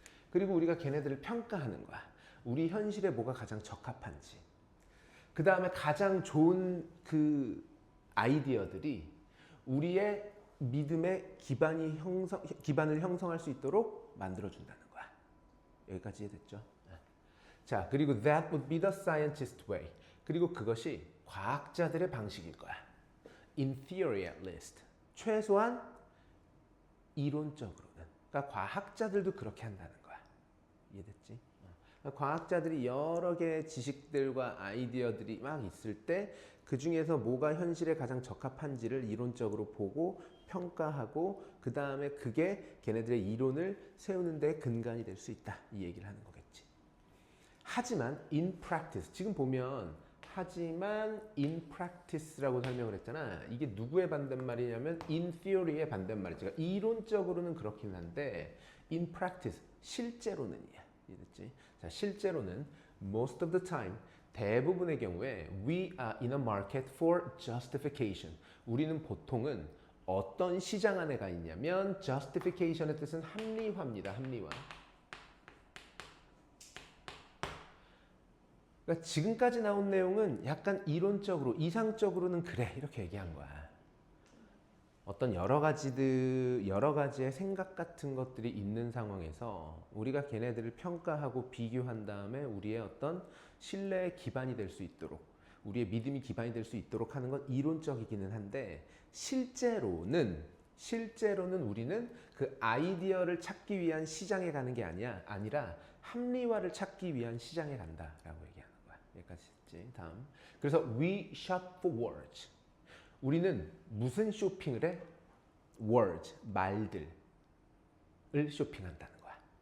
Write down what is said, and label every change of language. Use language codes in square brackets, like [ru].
[ko] 그리고 우리가 걔네들을 평가하는 거야. 우리 현실에 뭐가 가장 적합한지. 그 다음에 가장 좋은 그 아이디어들이 우리의 믿음의 기반을 형성할 수 있도록 만들어준다는 거야. 여기까지 이해됐죠? 자, 그리고 [en] that would be the scientist way. [ko] 그리고 그것이 과학자들의 방식일 거야. [en] In theory at least. [ko] 최소한 이론적으로는. 그러니까 과학자들도 그렇게 한다는 거야. 이해됐지? 그러니까 과학자들이 여러 개의 지식들과 아이디어들이 막 있을 때 그 중에서 뭐가 현실에 가장 적합한지를 이론적으로 보고 평가하고, 그 다음에 그게 걔네들의 이론을 세우는 데 근간이 될 수 있다. 이 얘기를 하는 거겠지. 하지만 [en] in practice, [ko] 지금 보면 하지만 in practice라고 설명을 했잖아. 이게 누구의 반대말이냐면 in theory의 반대말이지. 그러니까 이론적으로는 그렇긴 한데 in practice, 실제로는이야. 이해됐지? 자, 실제로는 [en] most of the time, [ko] 대부분의 경우에 [en] we are in a market for justification. [ko] 우리는 보통은 어떤 시장 안에 가 있냐면 justification의 뜻은 합리화입니다. 합리화. 그러니까 지금까지 나온 내용은 약간 이론적으로, 이상적으로는 그래 이렇게 얘기한 거야. 어떤 여러 가지의 생각 같은 것들이 있는 상황에서 우리가 걔네들을 평가하고 비교한 다음에 우리의 어떤 신뢰의 기반이 될 수 있도록, 우리의 믿음이 기반이 될 수 있도록 하는 건 이론적이기는 한데, 실제로는 우리는 그 아이디어를 찾기 위한 시장에 가는 게 아니라 합리화를 찾기 위한 시장에 간다라고 얘기하는 거야. 여기까지 했지. 다음. 그래서 [en] we shop for words. [ko] 우리는 무슨 쇼핑을 해? words, 말들을 쇼핑한다는 거야.